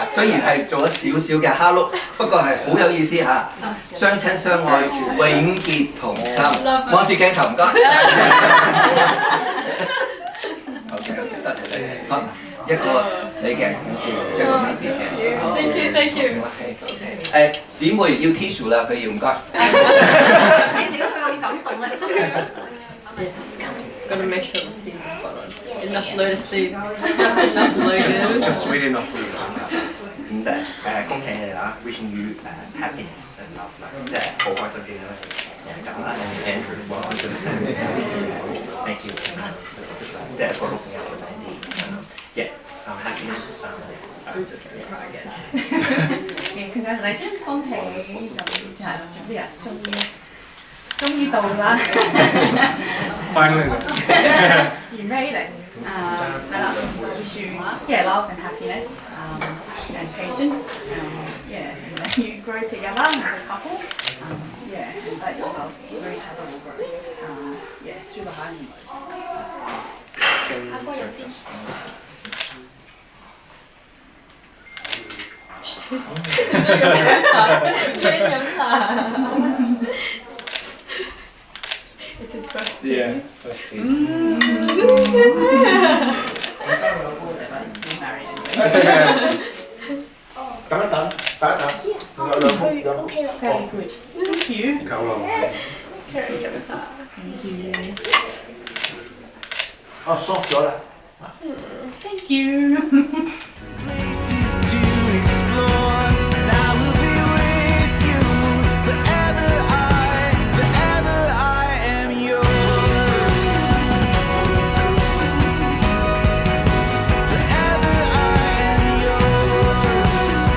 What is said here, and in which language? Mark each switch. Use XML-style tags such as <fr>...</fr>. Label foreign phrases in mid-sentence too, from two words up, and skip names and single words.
<yue>雖然係做咗少少嘅蝦碌，不過係好有意思嚇。相親相愛，永結同心。望住鏡頭唔該。OK， 多謝你。好，一個你嘅，一個 Mandy 嘅。</yue> <en>Thank you, thank you。</en> <yue>姊妹要 tissue 啦，佢要唔該。你整到佢咁感動咧。</yue> <en>Gotta make sure the tea is spot on. Enough lotus seeds. Just enough lotus. Just sweet enough for you.</en> <yue>咁恭喜你啦 ，</yue> <en>wishing you happiness and love</en> <yue>啦，即係好開心見到你咁啦，Andrew 話開心 ，</yue> <en>thank you，</en> <yue>即係個小朋友嘅 Mandy，yeah，happiness，</yue> <en>Congratulations，</en> <yue>恭喜咁係總之啊，終於到啦</yue> <en>Finally. ，you made it，</en> <yue>係啦</yue> <en>，wish you yeah love and happiness and patience yeah and then you grow together as a couple yeah and that your love for each other will grow yeah through the high and lows。 It's his first Yeah, first tea.</en> <yue>等一等，等一等，兩幅兩幅。</yue> <en>Very good. Thank you.</en> <yue>夠啦。</yue> <en>Carry your guitar. Thank you.</en> <yue>哦，soft 咗啦。</yue> <en>Thank you. Places to explore. And I will be with you forever. Forever I am yours. Forever I am yours.</en>